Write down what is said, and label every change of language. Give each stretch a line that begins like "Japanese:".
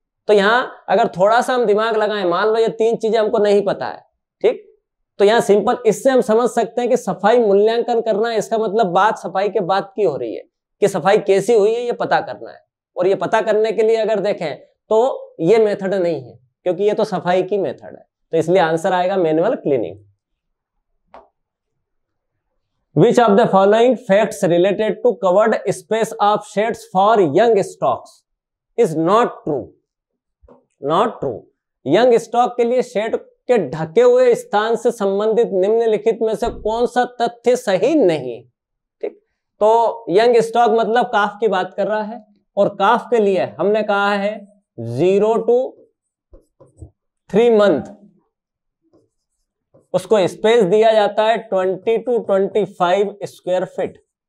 Hindi: तो यहां अगर थोड़ा सा हम दिमाग लगाएं, मान लो ये 3 चीजें हमको नहीं पता है, ठीक, तो यहां सिंपल इससे हम समझ सकते हैं कि सफाई मूल्यांकन करना, इसका मतलब बात सफाई के बाद की हो रही है कि सफाई कैसी हुई है, ये पता करना है। और ये पता करने के लिए अगर देखें तो ये मेथड नहीं है, क्योंकि ये तो सफाई की मेथड है। तो इसलिए आंसर आएगा manual cleaning.
English: Which of the following facts related to covered space of sheds for young stocks is not true? Not true.
Hindi: Young stock के लिए शेड के ढके हुए स्थान से संबंधित निम्नलिखित में से कौन सा तथ्य सही नहीं? ठीक, तो यंग स्टॉक मतलब काफ की बात कर रहा है, और काफ के लिए हमने कहा है 0 to 3 मंथ उसको स्पेस दिया जाता है 20 to 25 स्क्वायर फीट।